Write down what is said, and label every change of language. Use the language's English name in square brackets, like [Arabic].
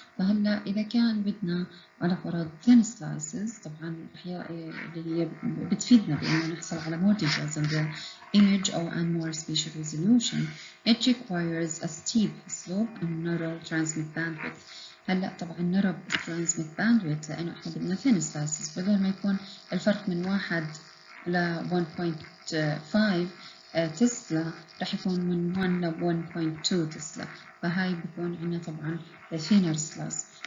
[Arabic] فهلا إذا كان بدنا على فرض thin slices طبعا اللي هي بتفيدنا بإنه نحصل على [English] more details in the image [Arabic] أو [English] and more spatial resolution. It requires a steep slope and narrow transmit bandwidth. [Arabic] هلا طبعا [English] narrow transmit bandwidth [Arabic] لأنه إحنا بدنا thin slices، بدل ما يكون الفرق من 1 ل 1.5 تسلا راح يكون من 1 ل 1.2 تسلا، فهاي بيكون عندنا طبعا thinner slice.